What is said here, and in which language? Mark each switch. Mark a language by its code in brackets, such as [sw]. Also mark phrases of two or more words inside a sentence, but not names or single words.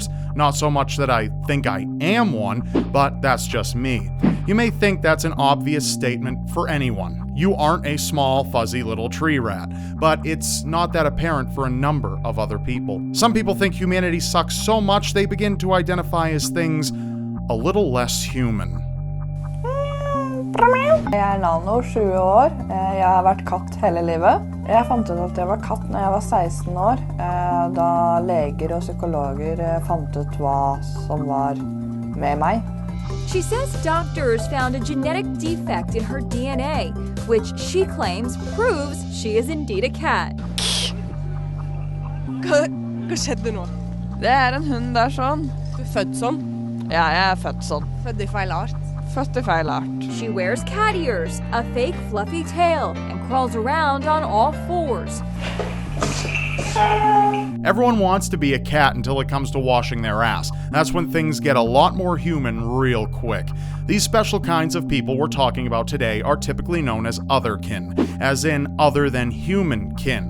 [en] Not so much that I think I am one, but that's just me. You may think that's an obvious statement for anyone. You aren't a small, fuzzy little tree rat, but it's not that apparent for a number of other people. Some people think humanity sucks so much they begin to identify as things a little less human. [no] Jeg Nano, 7 år. Jeg har vært katt hele livet. Jeg fant ut at jeg var katt når jeg var 16 år, da leger og psykologer fant ut hva som var med meg. [en] She says doctors found a genetic defect in her DNA, which she claims proves she is indeed a cat. [no] Hva skjedde nå? Det en hund der sånn. Du født sånn? Ja, jeg født sånn. Født I feil art? Født I feil art. [en] She wears cat ears, a fake fluffy tail, and crawls around on all fours. Everyone wants to be a cat until it comes to washing their ass. That's when things get a lot more human real quick. These special kinds of people we're talking about today are typically known as Otherkin, as in other than human kin.